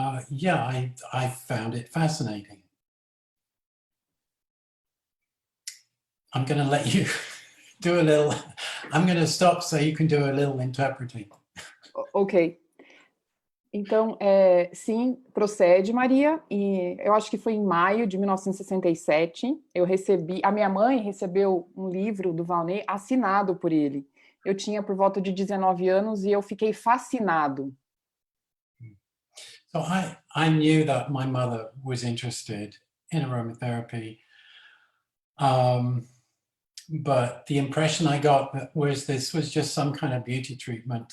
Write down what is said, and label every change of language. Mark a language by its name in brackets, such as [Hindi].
[English] Yeah, I found it fascinating. I'm going to let you do a little, I'm going to stop so you can do a little interpreting. Ok. [Portuguese] Então, sim, procede, Maria. E eu acho que foi em maio de 1967. A minha mãe recebeu um livro do Volney assinado por ele. Eu tinha por volta de 19 anos e eu fiquei fascinado. [English] So I knew that my mother was interested in aromatherapy. But the impression I got was this was just some kind of beauty treatment.